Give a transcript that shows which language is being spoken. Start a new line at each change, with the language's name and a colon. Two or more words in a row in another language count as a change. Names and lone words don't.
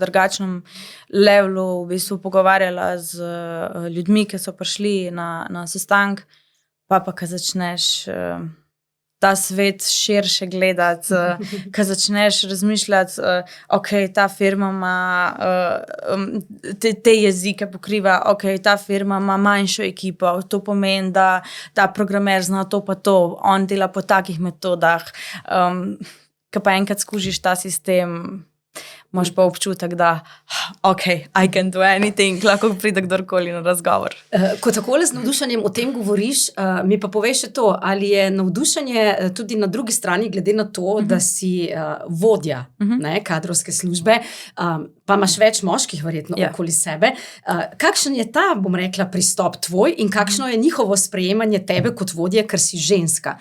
Slovenian: drugačnem levelu v bistvu pogovarjala z ljudmi, ki so prišli na sestank, pa ko začneš ta svet širše gledati, ko začneš razmišljati, ok, ta firma ima te jezike pokriva, ok, ta firma ima manjšo ekipo, to pomeni, da ta programer zna to pa to, on dela po takih metodah. Ko pa enkrat skužiš ta sistem, imaš pa občutek, da ok,
English: I can do anything,
Slovenian: lahko pride kdorkoli na razgovor. Ko takole z navdušenjem o tem govoriš, mi pa poveš še to, ali je navdušenje tudi na drugi strani, glede na to, da si vodja kadrovske službe, pa imaš več moških verjetno okoli sebe. Kakšen je ta, bom rekla, pristop tvoj in kakšno je njihovo sprejemanje tebe kot vodje, ker si ženska?